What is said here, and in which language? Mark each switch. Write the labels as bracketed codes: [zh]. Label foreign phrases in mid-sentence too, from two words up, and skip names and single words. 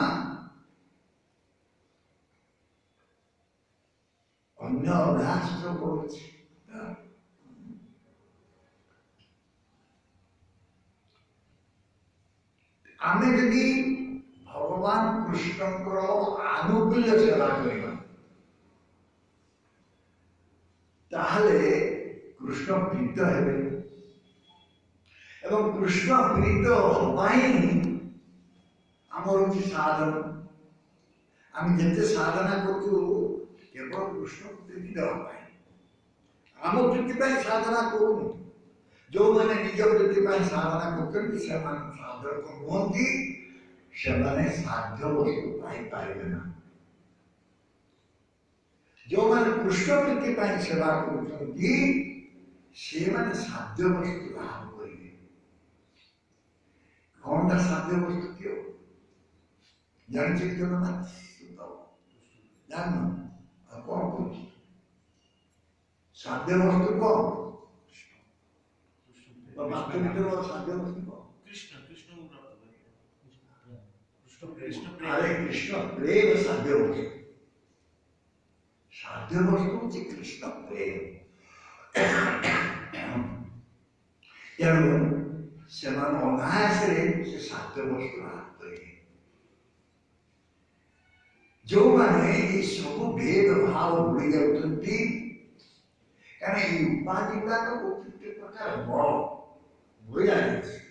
[or] ଅନ୍ୟ ଅଭ୍ୟାସ ଯୋ କରଛି ଆମେ ଯଦି ଭଗବାନ କୃଷ୍ଣକର ଆନୁକୂଲ୍ୟ ସେବା କରିବା ତାହଲେ କୃଷ୍ଣ ପ୍ରୀତ ହେବେ ଏବଂ କୃଷ୍ଣ ପ୍ରୀତ ହେବାଇ ଆମର ହେଉଛି ସାଧନ। ଆମେ ଯେତେ ସାଧନା କରଛୁ କେବଳ କୃଷ୍ଣ ପ୍ରୀତି ଦେବା ପାଇ ଆମ ପ୍ରୀତି ପାଇ ସାଧନା କରୁନୁ। ଯେଉଁମାନେ ନିଜ ବୃତ୍ତି ପାଇଁ ସାଧନା କରୁଛନ୍ତି ସେମାନେ ସାଧକ ନୁହନ୍ତି, ସେମାନେ ସାଧ୍ୟ ବସ୍ତୁ ପାଇପାରିବେ ନା। ଯେଉଁମାନେ କୃଷ୍ଣ ବୃତ୍ତି ପାଇଁ ସେବା କରୁଛନ୍ତି ସେମାନେ ସାଧ୍ୟ ବସ୍ତୁ ଲାଭ କରିବେ। କଣଟା ସାଧ୍ୟ ବସ୍ତୁ କିଏ ଜାଣିଛି କେବେ ନା? ଜାଣିନ? ଆଉ କଣ କରୁଛି ସାଧ୍ୟ ବସ୍ତୁ? କଣ ସାଧ୍ୟ ବସ୍ତୁ କଣ? [bn] আরে কৃষ্ণ প্রেম সাধ্য বস্তু। সাধ্য বস্তু হচ্ছে কৃষ্ণ প্রেম। [or] ତେଣୁ ସେମାନେ ଅନାୟାସରେ ସେ ସାଧ୍ୟ ବସ୍ତୁ ଲାଭ କରିବେ। ଯେଉଁମାନେ ଏଇ ସବୁ ଭେଦ ଭାବ ଭୁଲି ଯାଉଛନ୍ତି, କାରଣ ଏଇ ଉପାଧି ଗୁଡ଼ାକ ଗୋଟେ ପ୍ରକାର ବଳ ମଇଳା ଜିନିଷ।